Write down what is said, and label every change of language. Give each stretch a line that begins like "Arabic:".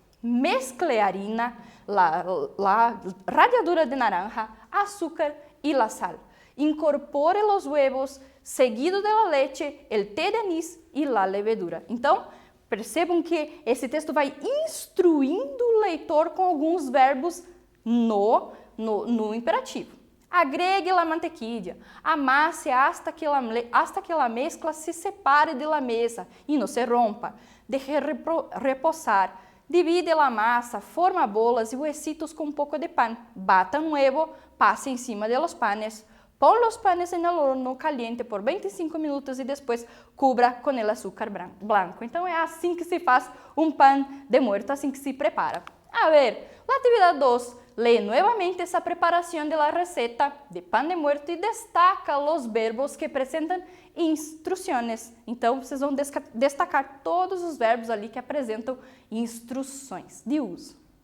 Spanish: Mezcle harina, la ralladura de naranja, azúcar y la sal. Incorpore los huevos, seguido de la leche, el té de anís y la levedura.
Portuguese: Então, percebam que esse texto vai instruindo o leitor com alguns verbos no imperativo.
Spanish: Agregue la mantequilla, amasse hasta que la mezcla se separe de la mesa y no se rompa. Deje reposar. Divide la masa, forma bolas y huesitos con un poco de pan. Bata un huevo, pase encima de los panes. Pon los panes en el horno caliente por 25 minutos y después cubra con el azúcar blanco.
Portuguese: Então é assim que se faz um
Spanish: pan de muerto,
Portuguese: assim que se prepara.
Spanish: A ver, la actividad 2. Lee nuevamente esa preparación de la receta de pan de muerto y destaca los verbos que presentan
Portuguese: instruções. Então, vocês vão destacar todos os verbos ali que apresentam instruções de uso.